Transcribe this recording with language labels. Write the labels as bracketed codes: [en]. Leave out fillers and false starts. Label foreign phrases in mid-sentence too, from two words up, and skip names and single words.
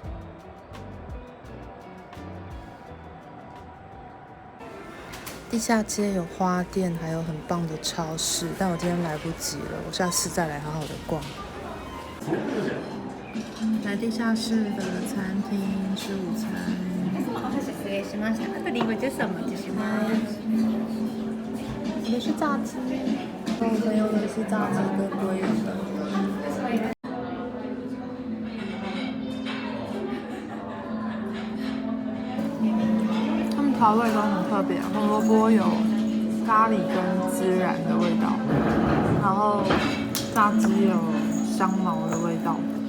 [zh] 地下街有花店，还有很棒的超市，但我今天来不及了，我下次再来好好的逛。来地下室的餐厅吃午餐。 [ja] 失礼しました。あとリンゴジュースお待ちします。 [zh] 我的是炸鸡，我朋友的是炸鸡跟鲑鱼的。他们调味都很特别，红萝卜有咖喱跟孜然的味道，然后炸鸡有香茅的味道。